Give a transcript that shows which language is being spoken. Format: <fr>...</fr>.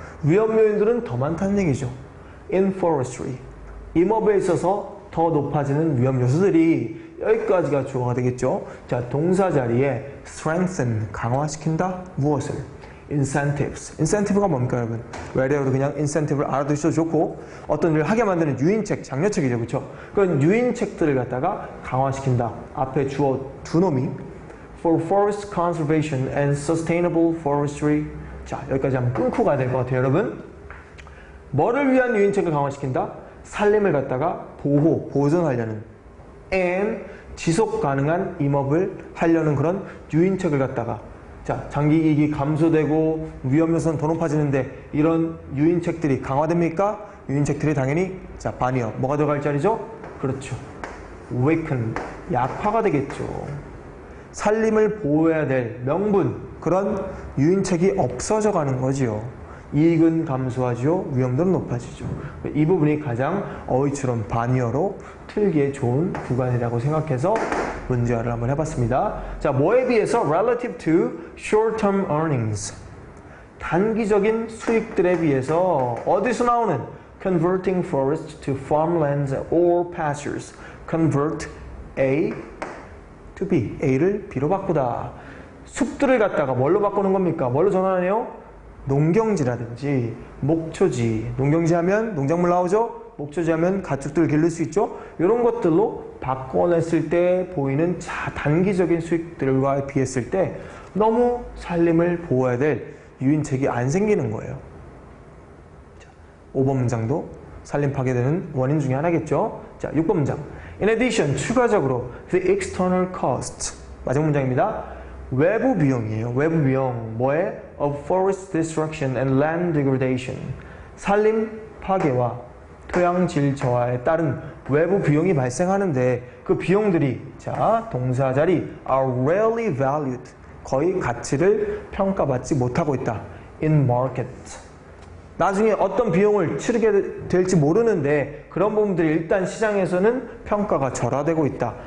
<ko>위험 요인들은 더 많다는 얘기죠.</ko> <en>in forestry,</en> <ko>임업에 있어서 더 높아지는 위험 요소들이 여기까지가 주어가 되겠죠. 자, 동사 자리에 strengthen, 강화시킨다. 무엇을? incentives. incentive가 뭡니까, 여러분? 외래어로 그냥 incentive를 알아두셔도 좋고, 어떤 일을 하게 만드는 유인책, 장려책이죠, 그렇죠? 그런 유인책들을 갖다가 강화시킨다. 앞에 주어 두 놈이</ko> <en>for forest conservation and sustainable forestry.</en> <ko>자, 여기까지 한번 끊고 가야 될 것 같아요, 여러분. 뭐를 위한 유인책을 강화시킨다? 산림을 갖다가 보존하려는 and 지속 가능한 임업을 하려는 그런 유인책을 갖다가, 자, 장기 이익이 감소되고 위험 요소는 더 높아지는데 이런 유인책들이 강화됩니까? 유인책들이 당연히, 자, 반이요. 뭐가 들어갈 자리죠? 그렇죠. weaken, 약화가 되겠죠. 산림을 보호해야 될 명분, 그런 유인책이 없어져 가는 거지요. 이익은 감소하죠. 위험도는 높아지죠. 이 부분이 가장 어휘처럼 반이어로 틀기에 좋은 구간이라고 생각해서 문제화를 한번 해봤습니다. 자, 뭐에 비해서?</ko> <en>relative to short-term earnings.</en> <ko>단기적인 수익들에 비해서 어디서 나오는?</ko> <en>converting forests to farmlands or pastures. convert A to B.</en> <ko>A를 B로 바꾸다. 숲들을 갖다가 뭘로 바꾸는 겁니까? 뭘로 전환해요? 농경지라든지 목초지. 농경지 하면 농작물 나오죠? 목초지 하면 가축들을 기를 수 있죠? 이런 것들로 바꿔냈을 때 보이는 단기적인 수익들과 비했을 때 너무 산림을 보호해야 될 유인책이 안 생기는 거예요. 자, 5번 문장도 산림 파괴되는 원인 중에 하나겠죠? 자, 6번 문장.</ko> <en>In addition, 추가적으로 the external cost.</en> <ko>마지막 문장입니다. 외부 비용이에요. 외부 비용. 뭐에?</ko> <en>of forest destruction and land degradation.</en> <ko>산림 파괴와 토양질 저하에 따른 외부 비용이 발생하는데 그 비용들이, 자, 동사 자리</ko> <en>are rarely valued.</en> <ko>거의 가치를 평가받지 못하고 있다.</ko> <en>in market.</en> <ko>나중에 어떤 비용을 치르게 될지 모르는데 그런 부분들이 일단 시장에서는 평가가 절하되고 있다.</ko>